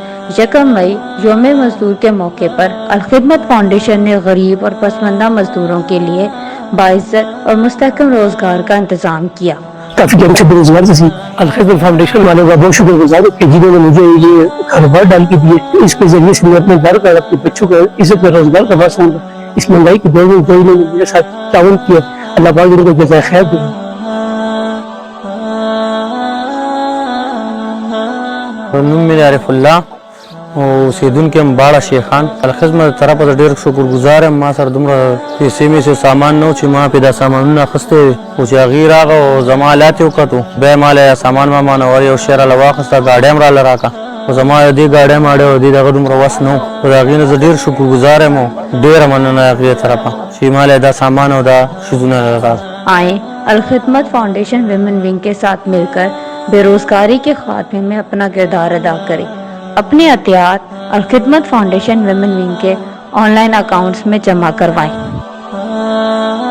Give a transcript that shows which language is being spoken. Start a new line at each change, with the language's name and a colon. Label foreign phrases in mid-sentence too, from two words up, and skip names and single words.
Urdu: 1 مئی یوم مزدور کے موقع پر الخدمت فاؤنڈیشن نے غریب اور پسماندہ مزدوروں کے لیے باعزت اور مستحکم روزگار کا انتظام کیا۔ کافی ٹائم سے بے روزگار تھی۔ الخدمت فاؤنڈیشن والوں کا بہت شکر گزار ہوں کہ جنہوں نے مجھے یہ کاروبار ڈال کے دیے، اس کے ذریعے سے میں اپنے گھر کا، اپنے بچوں کا عزت میں روزگار کروا سکوں گا۔ اس مہنگائی کے دور میں کوئی نے میرے ساتھ تعاون کیا، اللہ پاک ان کو جزائے خیر دے۔
Pashto: نوم عارف الله اوسیدونکي یم باړه شیخان. الخدمت طرفه ته ډېر شکر ګزار یم. ما سره دومره پیسې میسې سامان نه و چې ما پرې دا سامانونه اخیستی خو چې هغې راغه او زما حالات یې وکتو، بیا یې ماله سامان ما مانور یو شی راله واخیسته، ګاډۍ هم راله راکړه، خو زما د دې ګاډۍ ماډۍ او دې دغه دومره وس نه و، خو د هغې نه زه ډېر شکر ګزار یم او ډېره مننه هغې طرفه چې ماله دا سامان او دا شیزونه راکړه۔
Urdu: آئیں الخدمت فاؤنڈیشن ویمن ونگ کے ساتھ مل کر بے روزگاری کے خاتمے میں اپنا کردار ادا کریں۔ اپنے عطیات الخدمت فاؤنڈیشن ویمن ونگ کے
English: online accounts
Urdu: میں جمع کروائیں۔